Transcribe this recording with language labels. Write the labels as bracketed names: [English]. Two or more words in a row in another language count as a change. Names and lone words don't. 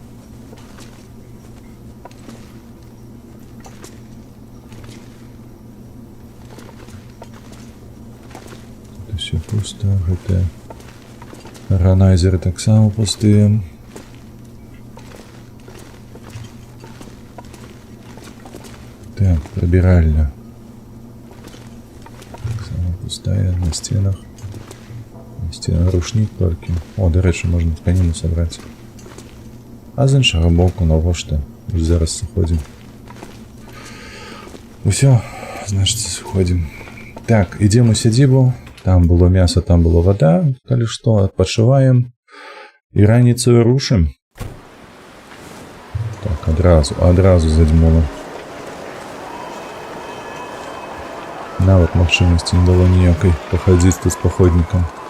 [Belarusian] Тут усё пуста, гэтыя арганайзеры таксама пустыя. [Ukrainian] Так, прибиральня. [Russian] Самая пустая, на стенах. На стенах рушник только. О, [Ukrainian] до речі, можна тканину собрать. [Belarusian] А з іншого боку, навошта? Зараз заходим. Усё, [Russian] значит, сходим. [Belarusian] Так, идем у сядзібу. [Russian] Там было мясо, там была вода. [Belarusian] Калі што, адпачываем. І раніцаю рушым. Так, адразу задзьмула. Нават магчымасці не дало ніякай пахадзіць тут з паходнікам.